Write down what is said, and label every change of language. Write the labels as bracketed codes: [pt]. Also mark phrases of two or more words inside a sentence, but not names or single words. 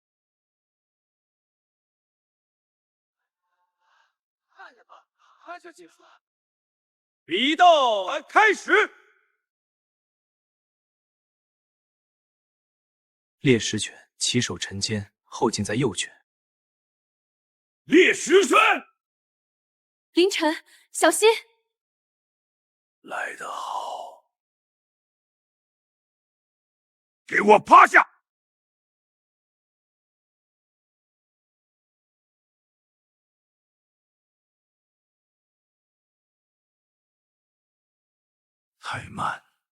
[zh] 還就結束了。比鬥開始。烈石拳起手沉肩，後勁在右拳。烈石拳。凌晨，小心！来得好，给我趴下！太慢。